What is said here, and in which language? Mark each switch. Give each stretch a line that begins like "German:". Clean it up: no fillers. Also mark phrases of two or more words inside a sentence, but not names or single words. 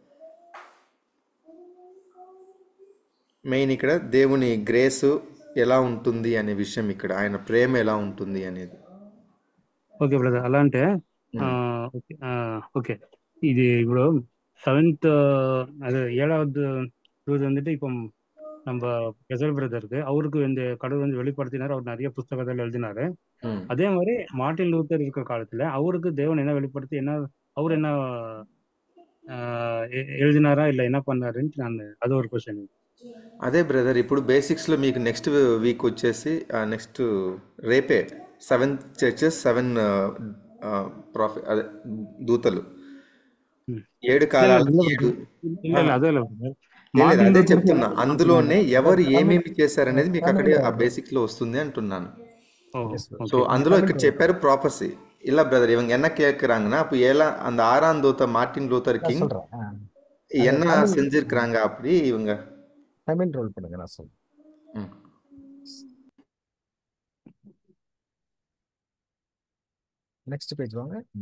Telugu: మెయిన్ ఇక్కడ దేవుని గ్రేస్ ఎలా ఉంటుంది అనే విషయం, ఇక్కడ ఆయన ప్రేమ ఎలా ఉంటుంది అనేది. ఓకే బ్రదర్, అలా అంటే ఓకే ఇది ఇప్పుడు
Tamil: 7th அது 7வது ரூல் வந்துட்டு இப்போ நம்ம கெசல் பிரதருக்கு அவருக்கு இந்த கடவுள் வந்து வெளிப்படுத்தினார். அவர் நிறைய புஸ்தகத்தில் எழுதினாரு. அதே மாதிரி மார்ட்டின் லூத்தர் இருக்கிற காலத்துல அவருக்கு தேவன் என்ன வெளிப்படுத்தி அவர் என்ன எழுதினாரா இல்லை என்ன பண்ணாருன்னு நான் அது ஒரு క్వశ్చన్.
Telugu: అదే బ్రదర్, ఇప్పుడు బేసిక్స్లో మీకు
English: next week
Telugu: వచ్చేసి నెక్స్ట్ రేపే 7 churches 7 అదే దూతలు 7 కాలాలు. అదే చెప్తున్నా, అందులోనే ఎవరు ఏమేమి చేశారనేది మీకు అక్కడే ఆ బేసిక్లో వస్తుంది అంటున్నాను. ஸோ అందులో ఇక్కడ చెప్పారు
Tamil: ப்ராப்பர்சி இல்ல பிரதர். இவங்க என்ன கேட்குறாங்கன்னா, அப்போ அந்த 6ஆம் தூத மார்ட்டின் லூத்தர் கிங் என்ன செஞ்சிருக்கிறாங்க அப்படி இவங்க தமிழ் ரோல் பண்ணுங்க, நான் சொல்றேன்.
English: next page
Tamil: வாங்க.